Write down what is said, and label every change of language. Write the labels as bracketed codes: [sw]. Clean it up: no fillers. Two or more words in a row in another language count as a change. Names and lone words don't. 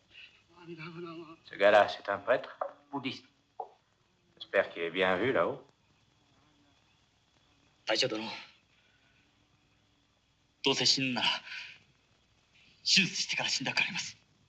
[fr] Ce gars-là, c'est un prêtre? Bouddhiste. J'espère qu'il est bien vu là-haut. [ja] 大将殿、どうせ死ぬなら手術してから死んだくあります。